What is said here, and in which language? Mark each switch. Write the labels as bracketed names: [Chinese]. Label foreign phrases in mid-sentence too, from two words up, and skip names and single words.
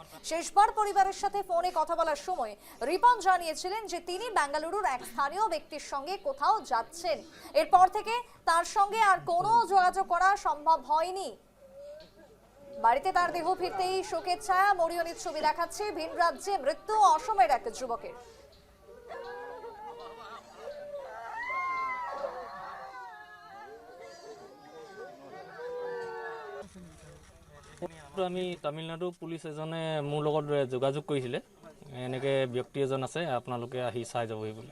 [Bangla] শেষবার পরিবারের সাথে ফোনে কথা বলার সময় রিপন জানিয়েছিলেন যে তিনি বেঙ্গালুরুর এক স্থানীয় ব্যক্তির সঙ্গে কোথাও যাচ্ছেন। এরপর থেকে তার সঙ্গে আর কোনো যোগাযোগ করা সম্ভব হয়নি। বাড়িতে তার দেহ ফিরতেই শোকের ছায়া। মরিয়নির ছবি দেখাচ্ছে ভিন রাজ্যে মৃত্যু অসমের এক যুবকের। [Assamese] আমি তামিলনাডু পুলিচ এজনে মোৰ লগত যোগাযোগ কৰিছিলে, এনেকৈ ব্যক্তি এজন আছে আপোনালোকে আহি চাই যাবহি বুলি।